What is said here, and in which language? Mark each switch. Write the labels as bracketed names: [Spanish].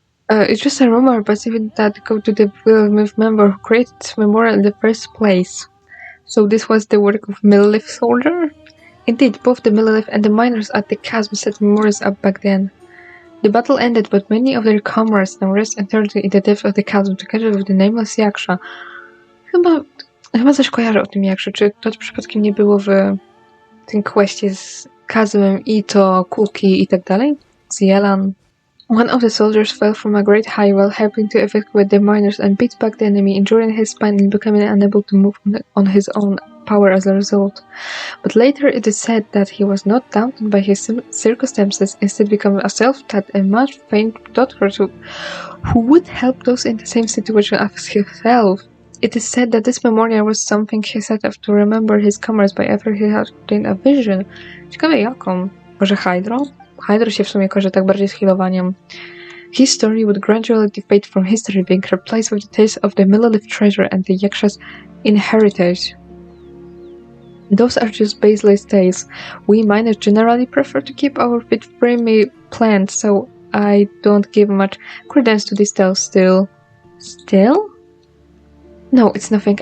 [English] It's just a rumor, but even that go to the Will member who created this memorial in the first place. So this was the work of Millilith soldier? Indeed, both the Millilith and the miners at the chasm set memorials up back then. The battle ended, but many of their comrades now rest eternally in the depths of the chasm together with the nameless Yaksha. [Polish] Chyba coś kojarzę o tym Yakszu. Czy to przypadkiem nie było w tym questie z Chasmem i to Kuki i tak dalej? Z Yelan. [English] One of the soldiers fell from a great height while helping to evacuate the miners and beat back the enemy, injuring his spine and becoming unable to move on his own power as a result. But later it is said that he was not daunted by his circumstances, instead becoming a self-taught and much famed doctor who would help those in the same situation as himself. It is said that this memorial was something he set up to remember his comrades by ever he had obtained a vision. [Polish] Ciekawe jaką? Może Hydro? Hydro się w sumie kojarzy tak bardziej z healowaniem. [English] His story would gradually dissipate from history, being replaced with the tales of the Millilith treasure and the Yaksha's inheritance. Those are just baseless tales. We miners generally prefer to keep our bit framey planned, so I don't give much credence to these tales still. Still? No, it's nothing.